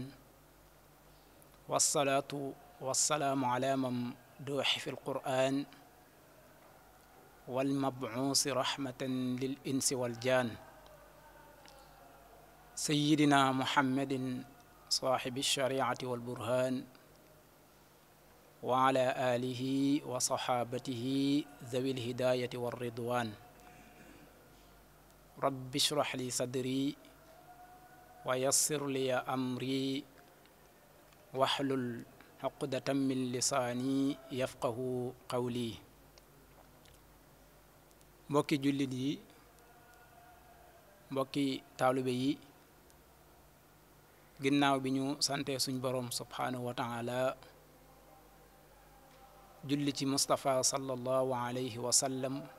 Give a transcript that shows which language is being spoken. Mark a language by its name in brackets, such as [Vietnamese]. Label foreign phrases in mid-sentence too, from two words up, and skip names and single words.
[Arabic] والصلاة والسلام على من دوح في القرآن والمبعوث رحمة للإنس والجان سيدنا محمد صاحب الشريعة والبرهان وعلى آله وصحابته ذوي الهداية والرضوان. رب اشرح لي صدري ويسر لي أمري واحلل عقدة من لساني يفقه قولي. [Wolof] mbokki jullit yi, mbokki taalibe yi, ginnaaw bi ñu sante suñ boroom [Arabic] سبحانه وتعالى [Wolof] julli ci Mustafa [Arabic] صلى الله عليه وسلم,